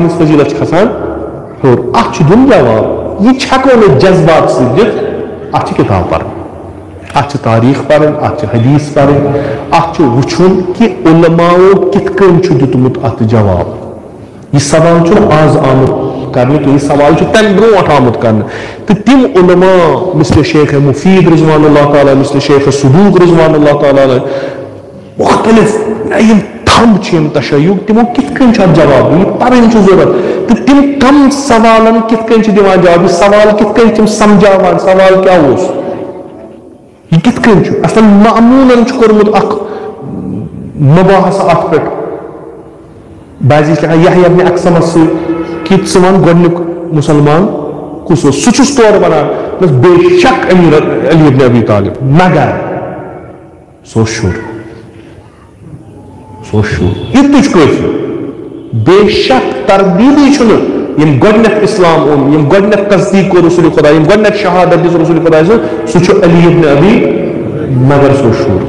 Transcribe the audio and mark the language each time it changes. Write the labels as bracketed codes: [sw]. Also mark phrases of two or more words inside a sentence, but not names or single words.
[ks] ہٕنٛز فضیلت چھِ کھسان ہیوٚر اتھ چھُ دیُن جواب یہِ چھِ ہٮ۪کو نہٕ جذبات سۭتۍ دِتھ اتھ چھِ کِتاب پرٕنۍ اتھ چھِ تاریخ پرٕنۍ اتھ چھِ حدیث پرٕنۍ اتھ چھُ وٕچھُن کہِ علماءو کِتھ کٔنۍ چھُ دیُتمُت اتھ جواب یہ سوال چھُنہٕ آز آمُت کرنہٕ کینٛہہ یہ سوال چھُ تمہِ برونٛٹھ آمُت کرنہٕ تہٕ تِم علماء مثل شیخ مفید [ar] رضوان اللہ تعالیٰ [ks] مثل شیخ صدوق [ar] رضوان اللہ تعالیٰ [ks] مختلف یِم تھمب چھِ یِم تشیُق تِمو کِتھ کٔنۍ چھُ اتھ جواب یہِ پرٕنۍ چھُ ضروٗرت تہٕ تِم کم سوالن کِتھ کٔنۍ چھِ دِوان جواب یہِ سوال کِتھ کٔنۍ تِم سمجھاوان سوال کیاہ اوس یہ کِتھ کٔنۍ چھُ اصل معموٗلن چھُ کوٚرمُت اکھ مباحثہ اتھ پٮ۪ٹھ بعضی چھِ لیکھان یحیٰ ابن اقسمس سۭتۍ کہِ ژٕ وَن گۄڈٕنیُک مُسلمان کُس اوس سُہ چھُس تورٕ وَنان بس بے شک امیر علی ابن ابی طالب مگر سُہ اوس شُر یِتُے چھُ کٲفی بے شک تردیٖدٕے چھُنہٕ یم گۄڈٕنیتھ اسلام اوٚن یم گۄڈٕنیتھ تصدیٖق کوٚر رسول خدا یم گۄڈٕنیتھ شہادت دِژ رسول خدا سُہ چھُ علی ابن ابی مگر سُہ اوس شُر